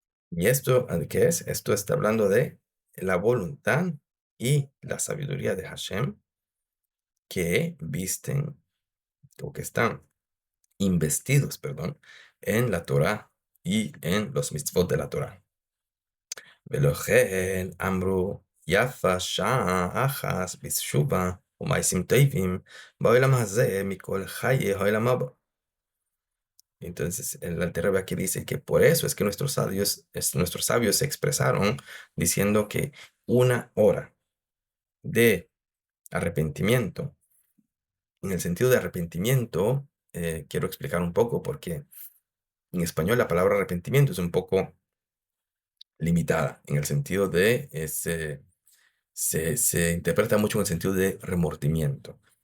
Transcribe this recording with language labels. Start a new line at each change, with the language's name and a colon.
Spanish: ¿Y esto qué es? Esto está hablando de la voluntad y la sabiduría de Hashem que visten o que están investidos, perdón, en la Torah y en los mitzvot de la Torah.
Hebrew: ולכן אמרו יפה שעה אחת בתשובה ומעשים טובים בעולם הזה מכל חיי העולם הבא.
Spanish: Entonces, el Alter Rebbe aquí dice que por eso es que nuestros sabios se expresaron diciendo que una hora de arrepentimiento, en el sentido de arrepentimiento, quiero explicar un poco porque en español la palabra arrepentimiento es un poco limitada, en el sentido de se interpreta mucho en el sentido de remordimiento.